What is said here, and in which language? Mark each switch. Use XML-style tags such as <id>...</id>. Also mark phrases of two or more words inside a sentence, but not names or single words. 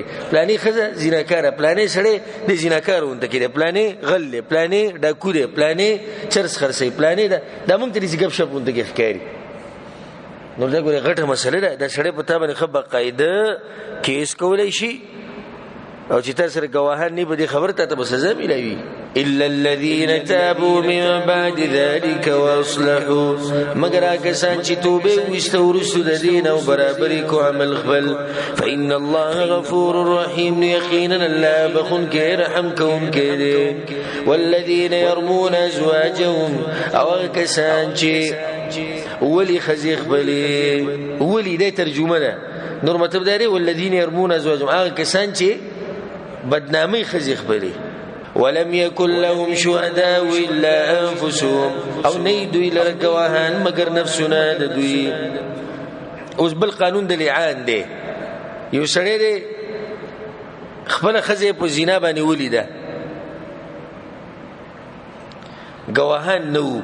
<ps>پلانې ښځه زناکاره، پلانې سړی د زناکار غونته کېدی، پلانې غل دی، پلانې ډاکو دی، پلانې چرس خرڅوي، پلانې دا موږ ته داسې ګپ شپ غونته کې ښکاري. نو دا ګورې غټه مسله ده. دا سړی په تا باندې ښه باقاعده کیس کولی شي، او چې تا سره ګواهان نه بدې خبر ته به سزا ملوي.</ps> <ar>الا الذين تابوا من بعد ذلك واصلحوا،</ar> <ps>مگر هغه کسان چې توبه ویسته وروسته د دین او برابري کو عمل خپل.</ps> <ar>فإن الله غفور رحيم،</ar> <ps>یقینا الله بخونکی رحم کوونکی دی.</ps> <ar>والذين يرمون ازواجهم،</ar> <ps>او هغه کسان چې ولی ښځې خپلې، ولی دی ترجمه ده، نور مطلب دا دی</ps> <ar>والذين يرمون ازواجهم،</ar> <ps>هغه کسان چې بدنامي ښځې خپلې.</ps> <ar>ولم يكن لهم شهداء الا انفسهم،</ar> <ps>او نه دوی لره ګواهان مگر نفسونه د دوی. اوس بل قانون د لعان دی. یو سړی دی خپله ښځه په زنا باندې ولیده، ګواهان نه وو.</ps>